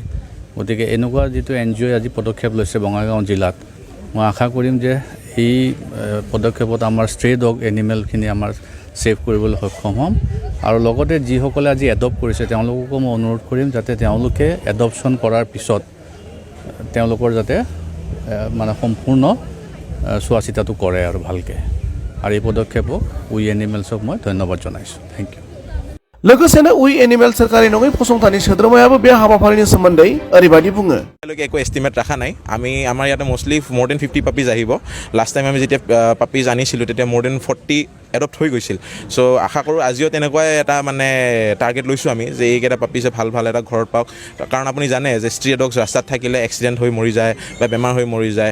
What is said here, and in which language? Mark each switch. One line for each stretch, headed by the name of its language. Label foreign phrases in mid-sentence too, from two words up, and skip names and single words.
Assamese: গতিকে এনেকুৱা যিটো এন জি অ'ই আজি পদক্ষেপ লৈছে বঙাইগাঁও জিলাত, মই আশা কৰিম যে এই পদক্ষেপত আমাৰ
English: stray dog
Assamese: এনিমেলখিনি আমাৰ ছেভ কৰিবলৈ সক্ষম হ'ম আৰু লগতে যিসকলে আজি এডপ্ট কৰিছে তেওঁলোককো মই অনুৰোধ কৰিম যাতে তেওঁলোকে এডপশ্যন কৰাৰ পিছত তেওঁলোকৰ যাতে মানে সম্পূৰ্ণ চোৱা চিতাটো কৰে আৰু ভালকৈ। আৰু এই পদক্ষেপক উই এনিমেলছক মই ধন্যবাদ জনাইছোঁ।
English: Thank you.
Bodo: लोगोसेनो उइ एनिमेल सोरखारि नङै फसंथाननि सोद्रोमायाबो बे हाबाफारिनि सोमोन्दै ओरैबायदि बुङो।
Assamese: একো এষ্টিমেট ৰখা নাই। আমাৰ ইয়াতে
English: mostly more than
Assamese: 50 পাপিজ আহিব।
English: last time
Assamese: আমি যেতিয়া পাপিজ আনিছিলোঁ তেতিয়া
English: more than
Assamese: 40 এডপ্ট হৈ গৈছিল। চ' আশা কৰোঁ আজিও তেনেকুৱাই এটা মানে টাৰ্গেট লৈছোঁ আমি যে এইকেইটা পাপিজে ভাল এটা ঘৰত পাওক। কাৰণ আপুনি জানে যে
English: stray dogs
Assamese: ৰাস্তাত থাকিলে এক্সিডেণ্ট হৈ মৰি যায় বা বেমাৰ হৈ মৰি যায়।